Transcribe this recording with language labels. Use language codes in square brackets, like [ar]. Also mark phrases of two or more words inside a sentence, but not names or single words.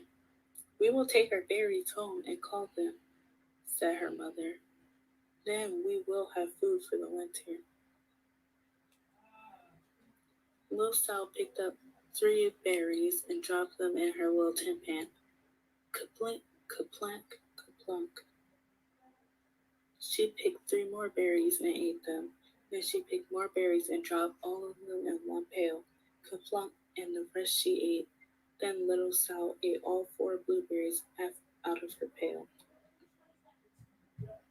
[en] "We will take our berries home and call them," said her mother. "Then we will have food for the winter." Little Sal picked up 3 berries and dropped them in her little tin pan. Kaplink, kaplank, kaplunk. She picked 3 more berries and ate them. Then she picked more berries and dropped all of them in one pail. Kaplunk, and the rest she ate. Then Little Sal ate all 4 blueberries out of her pail.